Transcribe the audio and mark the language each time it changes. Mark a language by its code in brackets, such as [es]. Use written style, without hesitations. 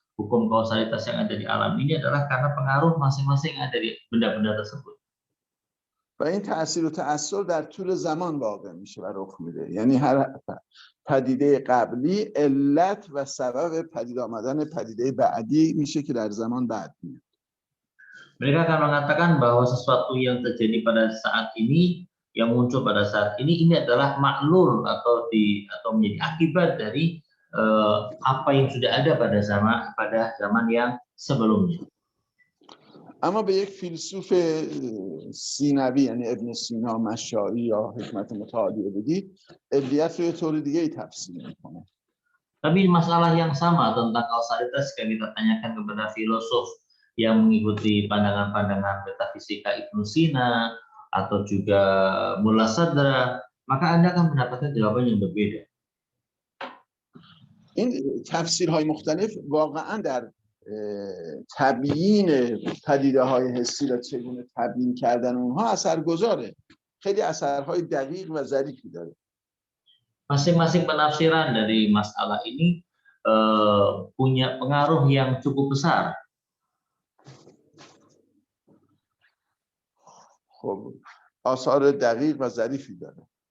[id] Hukum kausalitas yang ada di alam ini adalah karena pengaruh masing-masing yang ada di benda-benda tersebut. [fa] و این تأثیر و تأثیر در طول زمان واقع میشه و رخ میده. یعنی هر پدیده قبلی علت و سبب پدید آمدن پدیده بعدی میشه که در زمان بعد میاد. [id] Mereka akan mengatakan bahwa sesuatu yang terjadi pada saat ini, yang muncul pada saat ini adalah maklul atau menjadi akibat dari apa yang sudah ada pada zaman yang sebelumnya. [fa] اما به یک فیلسوف سینوی یعنی ابن سینا، مشاعی یا حکمت متعالیه بدید، علیت رو یه طور دیگه ای تفسیر میکنه. [id] Tapi masalah yang sama tentang kausalitas jika kita tanyakan kepada filosof yang mengikuti pandangan-pandangan metafisika Ibnu Sina atau juga Mulla Sadra, maka Anda akan mendapatkan jawaban yang berbeda. [fa] این تفسیرهای مختلف واقعا در تبیین پدیده‌های حسی را چگونه تبیین کردن اونها اثرگذاره. خیلی اثرهای دقیق و ظریفی داره. [id] Masing-masing penafsiran dari masalah ini punya pengaruh yang cukup besar. [fa] خب آثار دقیق و ظریفی داره.